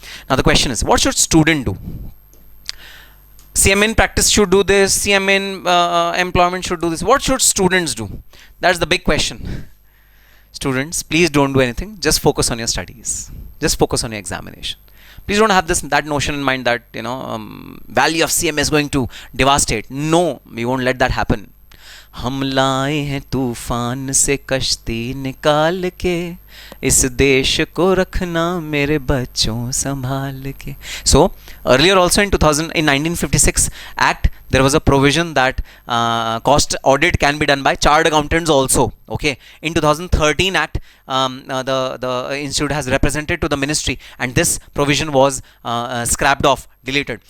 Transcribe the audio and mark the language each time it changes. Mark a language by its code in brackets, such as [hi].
[en] Now the question is, what should student do? CMA in practice should do this, CMA in employment should do this. What should students do? That's the big question. Students, please don't do anything. Just focus on your studies. Just focus on your examination. Please don't have that notion in mind that value of CMA is going to devastate. No, we won't let that happen. [hi] हम लाए हैं तूफान से कश्ती निकाल के, इस देश को रखना मेरे बच्चों संभाल के. [en] So earlier also in 1956 Act, there was a provision that cost audit can be done by chartered accountants also. Okay, in 2013 Act, the institute has represented to the ministry, and this provision was scrapped off, deleted.